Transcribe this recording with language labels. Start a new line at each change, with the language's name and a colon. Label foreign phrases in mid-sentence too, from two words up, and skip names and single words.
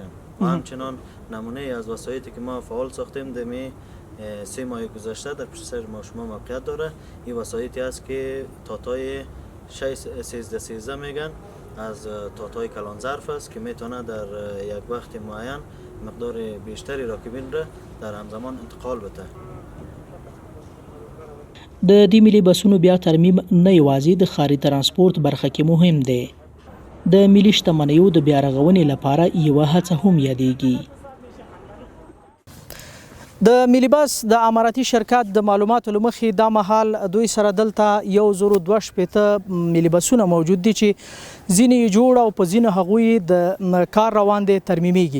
Persian: و همچنان نمونه از وسایلی که ما فعال ساختیم دمی 3 ماه گذشته در پشت سر ما شما موقعیت داره. این وسایلی است که تاتای 13 میگن، از تاتای کلان ظرف است که میتونه در یک وقت معین مقدار بیشتری راکبین را در همزمان انتقال بده.
Pashto: د دې ملي بسونو بیا ترمیم نه یوازې د ښاري ترانسپورت برخه کې مهم دی، د ملي شتمنیو د بیا رغونې لپاره یوه هڅه هم یادېږي. د ملي بس د اماراتي شرکت د معلوماتو له مخې دا مهال دوی سره دلته 1062 ملي بسونه موجود دي چې ځینې یې جوړ او په ځینې هغوی د کار روان دی ترمیمیږي.